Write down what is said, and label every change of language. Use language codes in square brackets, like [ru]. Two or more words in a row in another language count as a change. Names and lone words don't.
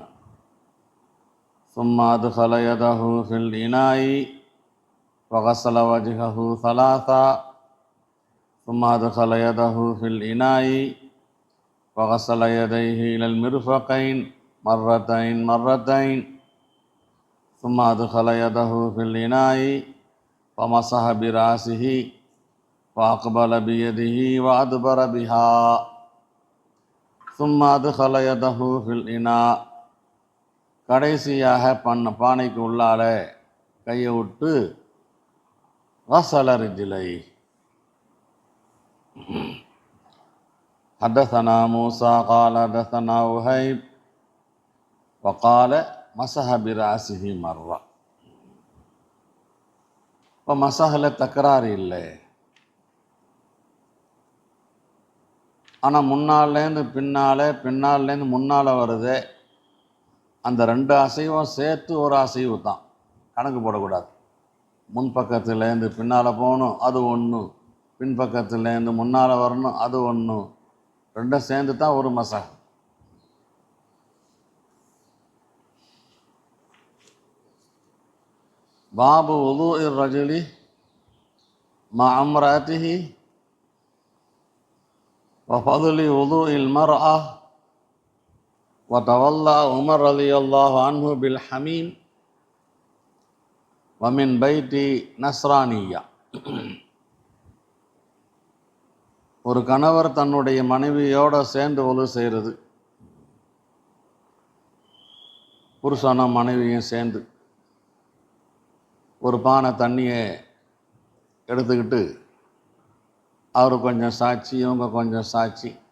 [ar] ثم أدخل يده في الإناء وغسل وجهه ثلاثا. ثم أدخل يده في الإناء وغسل يديه إلى المرفقين مرتين. ثم أدخل يده في الإناء فمسح برأسه فأقبل بيده وأدبر بها. ثم أدخل يده في الإناء, [ta] கடைசியாக பானைக்கு உள்ளால கையை விட்டு [ar] غسل رجليه. حدثنا موسى قال حدثنا وهيب وقال مسح برأسه مرة. [ta] இப்போ மசஹில் தக்கராறு இல்லை, ஆனால் முன்னாலேருந்து பின்னாலேருந்து முன்னால் வருது. அந்த 2 அசைவும் சேர்த்து ஒரு அசைவு தான், கணக்கு போடக்கூடாது. முன்பக்கத்துலேருந்து பின்னால் போகணும், அது ஒன்று. பின்பக்கத்துலேருந்து முன்னால் வரணும், அது ஒன்று. 2 சேர்ந்து தான் ஒரு மசஹ். [ar] باب وضوء الرجل مع امرأته وفضل وضوء المرأة وتولى عمر رضي الله عنه بالحميم ومن بيت نصرانية. [ta] ஒரு கணவர் தன்னுடைய மனைவியோட சேர்ந்து ஒழு செய்கிறது, புருஷனும் மனைவியும் சேர்ந்து ஒரு பானை தண்ணியை எடுத்துக்கிட்டு, அவர் கொஞ்சம் சாட்சி, இவங்க கொஞ்சம் சாட்சி.